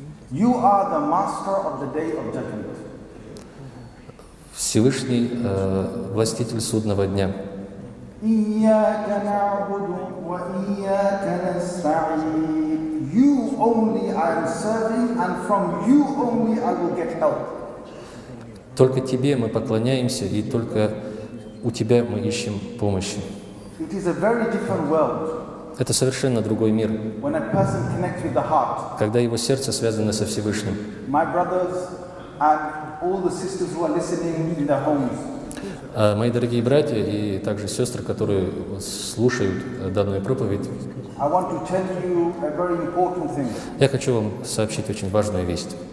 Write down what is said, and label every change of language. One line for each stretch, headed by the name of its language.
English: You are the master of the day of judgment.
Russian: Всевышний властитель судного дня.
Arabic: Iyaka na'budu wa iyaka nasta'in.
English: You only I am serving, and from you only I will get help.
Russian: Только Тебе мы поклоняемся, и только у Тебя мы ищем помощи.
English: It is a very different world
Russian: Это совершенно другой мир,
English: when a person connects with the heart.
Russian: когда его сердце связано со Всевышним.
English: My brothers and all the sisters who are listening in their homes.
Russian: Мои дорогие братья и также сестры, которые слушают данную проповедь,
English: I want to tell you a very important thing.
Russian: я хочу вам сообщить очень важную весть.